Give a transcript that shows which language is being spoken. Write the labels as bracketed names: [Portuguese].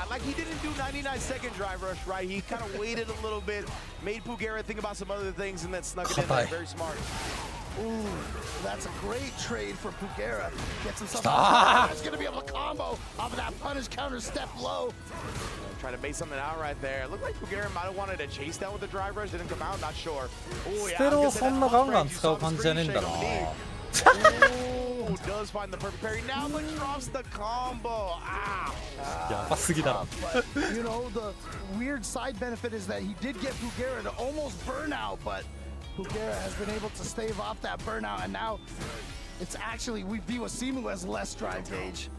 [English] Like he didn't do 99-second drive rush, right? He kind of waited a little bit, made Bulgaria think about some other things, and then snuck it in there. Very smart. Ooh, that's a great trade for Pugera. Gets himself He's going to be able to combo off of that punish counter step low. Trying to make something out right there. Looked like Pugera might have wanted to chase down with the drive rush. Didn't come out, not sure. Ooh, [Japanese] ステロをそんなガンガン使う感じじゃねえんだな。 [English] Ooh, does find the perfect parry now, but drops the combo. Ah. [Japanese] やばすぎだろ。 [English] You know, the weird side benefit is that he did get Pugera to almost burnout, but Pugera has been able to stave off that burnout, and now it's actually we view a Simu as less drive gauge.